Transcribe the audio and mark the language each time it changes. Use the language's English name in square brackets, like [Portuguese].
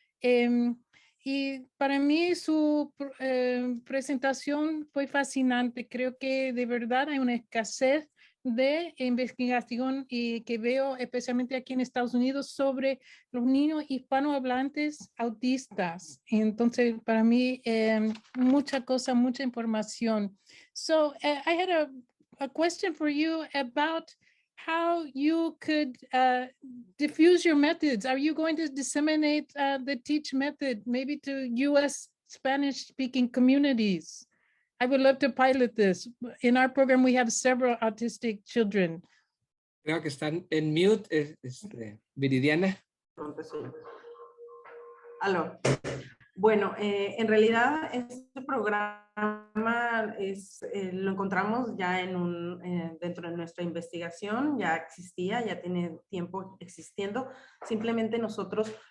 [English] Y para mí su presentación fue fascinante. Creo que de verdad hay una escasez de investigación y que veo especialmente aquí en Estados Unidos sobre los niños hispanohablantes autistas. Entonces, para mí, mucha cosa, mucha información. So, I had a question for you about how you could diffuse your methods. Are you going to disseminate the TEACH method maybe to U.S. Spanish-speaking communities? I would love to pilot this. In our program, we have several autistic children. [Spanish] Creo que están en mute, Viridiana. Aló. Bueno, en realidad este programa lo encontramos ya dentro de nuestra investigación, ya existía, ya tiene tiempo existiendo. Simplemente nosotros